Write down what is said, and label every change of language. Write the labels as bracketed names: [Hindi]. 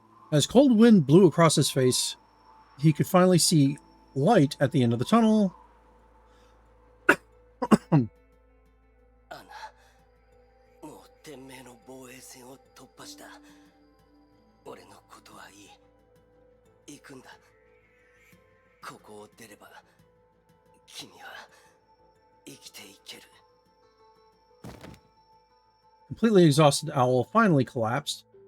[English] As cold wind blew across his face, he could finally see light at the end of the tunnel. [Japanese] アナ、もう天命の防衛線を突破した。俺のことはいい。行くんだ。ここを出れば、君は生きていける。 [English] Completely exhausted, Owl finally collapsed.